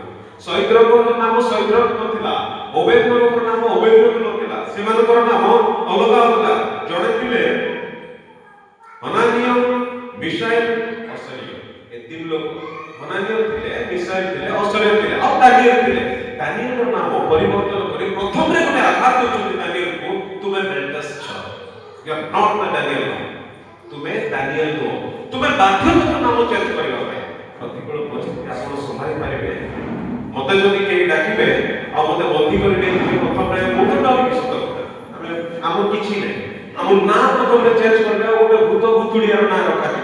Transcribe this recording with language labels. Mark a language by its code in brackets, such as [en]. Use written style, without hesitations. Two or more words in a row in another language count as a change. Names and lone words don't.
[or] ଶୈଦ୍ରକଙ୍କ ନାମ ଶୈଦ୍ରକ ନଥିଲା, ଓବେଦନେଗୋଙ୍କର ନାମ ଓବେଦନେଗୋ ନଥିଲା, ସେମାନଙ୍କର ନାମ ଅଲଗା ଅଲଗା। ଜଣେ ଥିଲେ ହନାନିୟ, ମିଶାଏଲ, ଅସରିୟ। ଏ 3 ଲୋକ ହନାନିୟ ଥିଲେ, ମିଶାଏଲ ଥିଲେ, ଅସରିୟ ଥିଲେ ଆଉ ଦାନିଏଲ ଥିଲେ। ଦାନିଏଲର ନାମ ପରିବର୍ତ୍ତନ କରି ପ୍ରଥମରେ ଗୋଟେ ଆଘାତ ଦେଉଛନ୍ତି ଦାନିଏଲକୁ, ତୁମେ ବେଲଟେଶାର, [en] you are not the Daniel, [or] ତୁମେ ଦାନିଏଲ ନୁହଁ, ତୁମେ ବାଧ୍ୟ ନାମ ଚେଞ୍ଜ କରିବା ପାଇଁ। ପ୍ରତିକୂଳ ପରିସ୍ଥିତି ଆପଣ ସମ୍ଭାଳି ପାରିବେ? ମତେ ଯଦି କେହି ଡାକିବେ ଆଉ ମତେ ବନ୍ଦୀ କରି ନେଇଯିବେ ପ୍ରଥମରେ ମୁଁ ତ ଡରିବି ସତ କଥା। ଆମ କିଛି ନାହିଁ, ଆମ ନାଁ ପ୍ରଥମରେ ଚେଞ୍ଜ କରିବେ ଆଉ ଗୋଟେ ଭୂତ ଭୁତୁଡ଼ିଆର ନାଁ ରଖାଯିବ।